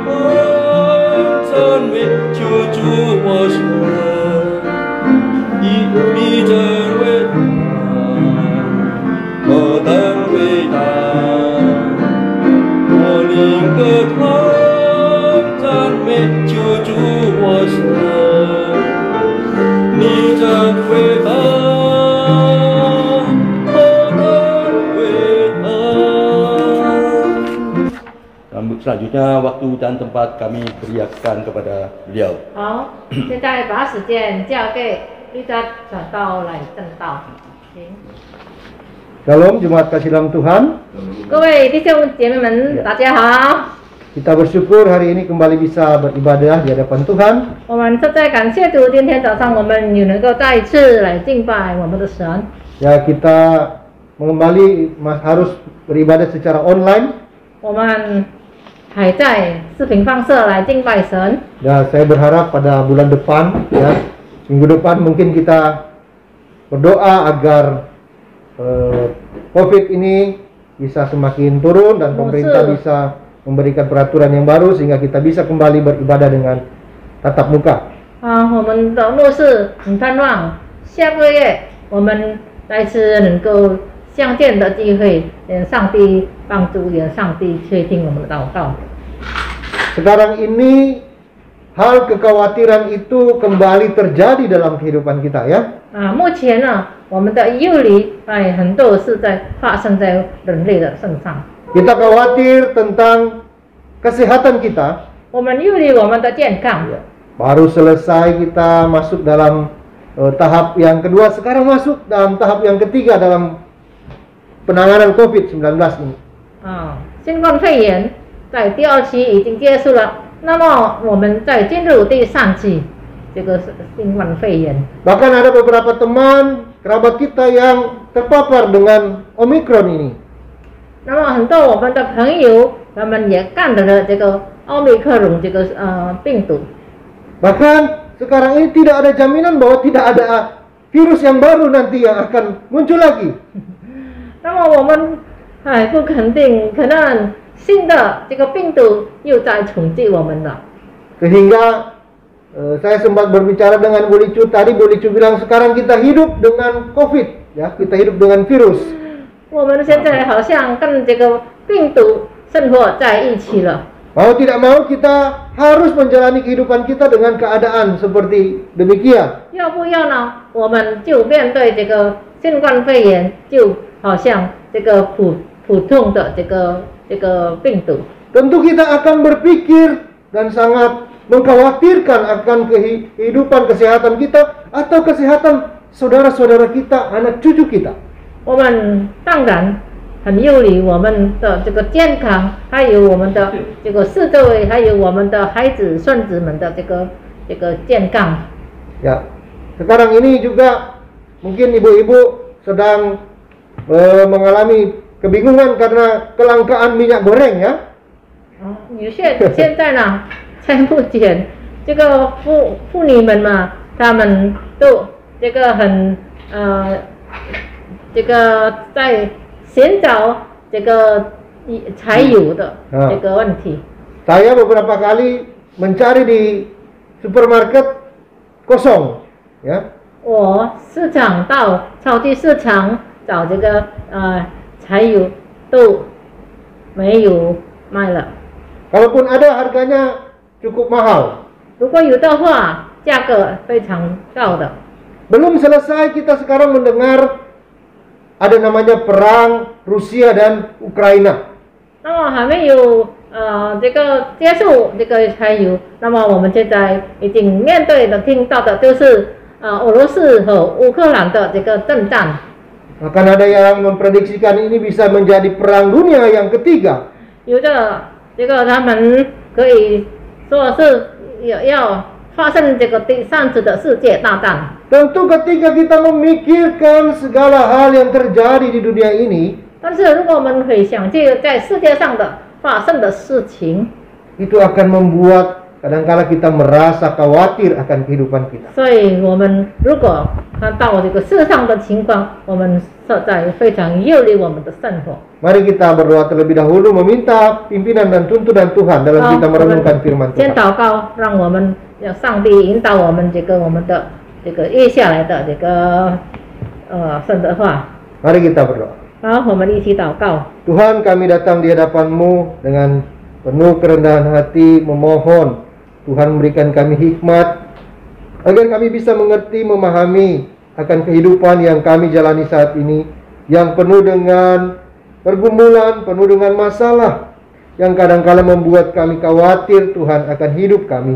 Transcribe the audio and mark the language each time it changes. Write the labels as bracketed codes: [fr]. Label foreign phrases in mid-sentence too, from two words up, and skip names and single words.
[zh] 赞美救主我神，你真伟大，何等伟大！我宁可唱赞美救主我神，你真伟大，何等伟大！ [id] Selanjutnya waktu dan tempat kami beriakan kepada beliau. [zh] 好，现在把时间交给律家传道来正道。 [id] Shalom Jemaat kasih dalam Tuhan. [zh] 各位弟兄姐妹们，大家好。 [id] Kita bersyukur hari ini kembali bisa beribadah di hadapan Tuhan. [zh] 我们正在感谢主，今天早上我们也能够再一次来敬拜我们的神。 [id] Ya kita kembali harus beribadah secara online. [zh] 我们还在视频放射来敬拜神。 [id] Ya saya berharap pada bulan depan, ya minggu depan mungkin kita berdoa agar COVID ini bisa semakin turun dan pemerintah bisa memberikan peraturan yang baru sehingga kita bisa kembali beribadah dengan tatap muka. [zh] 我们的牧师很盼望下个月我们再次能够相见的机会，愿上帝帮助，愿上帝垂听我们的祷告。 [id] Sekarang ini hal kekhawatiran itu kembali terjadi dalam kehidupan kita ya. [zh] 目前呢，我们的忧虑很多是发生在人类的身上。 [id] Kita khawatir tentang kesehatan kita. [zh] 我们忧虑我们的健康。 [id] Baru selesai kita masuk dalam tahap yang kedua, sekarang masuk dalam tahap yang ketiga dalam penanganan COVID-19 ini. [zh] 新冠肺炎在第2期已经结束了，那么我们再进入第3期，这个新冠肺炎。 [id] Bahkan ada beberapa teman kerabat kita yang terpapar dengan Omicron ini. [zh] 那么很多我们的朋友，他们也感染了这个奥密克戎这个病毒。 [id] Bahkan sekarang ini tidak ada jaminan bahwa tidak ada virus yang baru nanti yang akan muncul lagi. [zh] 那么我们不肯定，可能新的这个病毒又在冲击我们了。 [id] Sehingga saya sempat berbicara dengan Bu Licu tadi. Bu Licu bilang sekarang kita hidup dengan COVID, ya, kita hidup dengan virus. [zh] 我们现在好像跟这个病毒生活在一起了。 [id] Mau tidak mau kita harus menjalani kehidupan kita dengan keadaan seperti demikian. [zh] 要不要呢？我们就面对这个新冠肺炎，就好像这个普通的这个病毒。 [id] Tentu kita akan berpikir dan sangat mengkhawatirkan akan kehidupan kesehatan kita atau kesehatan saudara-saudara kita, anak cucu kita. [zh] 我们当然很忧虑我们的这个健康，还有我们的这个四周围，还有我们的孩子、孙子们的这个健康。 [id] Ya, sekarang ini juga mungkin ibu-ibu sedang mengalami kebingungan karena kelangkaan minyak goreng ya. [zh] 现在呢，在目前这个妇女们嘛，她们都这个这个在寻找这个柴油的这个问题。 [id] Saya beberapa kali mencari di supermarket kosong, ya. [zh] 我市场到超级市场找这个柴油都没有卖了。 [id] Kalaupun ada harganya cukup mahal. [zh] 如果有的话，价格非常高的。 [id] Belum selesai kita sekarang mendengar ada namanya perang Rusia dan Ukraina. [zh] 那么还没有这个结束这个柴油，那么我们现在已经面对的听到的就是俄罗斯和乌克兰的这个征战。 [id] Akan ada yang memprediksikan ini bisa menjadi perang dunia yang ketiga. [zh] 有的这个他们可以说是要发生这个第3次的世界大战。 [id] Tentu ketika kita memikirkan segala hal yang terjadi di dunia ini, [zh] 但是如果我们回想这个在世界上的发生的事情， [id] itu akan membuat kadang-kala kita merasa khawatir akan kehidupan kita. [zh] 所以我们如果看到这个世上的情况，我们实在非常忧虑我们的生活。 [id] Mari kita berdoa terlebih dahulu meminta pimpinan dan tuntunan Tuhan dalam kita merenungkan firman [zh] 先 [id] Tuhan. [zh] 祷告，让我们让上帝引导我们我们的接下来的神的话。 [id] Mari kita berdoa. [zh] 好，我们一起祷告。 [id] Tuhan, kami datang di hadapan-Mu dengan penuh kerendahan hati memohon Tuhan memberikan kami hikmat agar kami bisa mengerti, memahami akan kehidupan yang kami jalani saat ini, yang penuh dengan pergumulan, penuh dengan masalah yang kadang-kala membuat kami khawatir Tuhan akan hidup kami.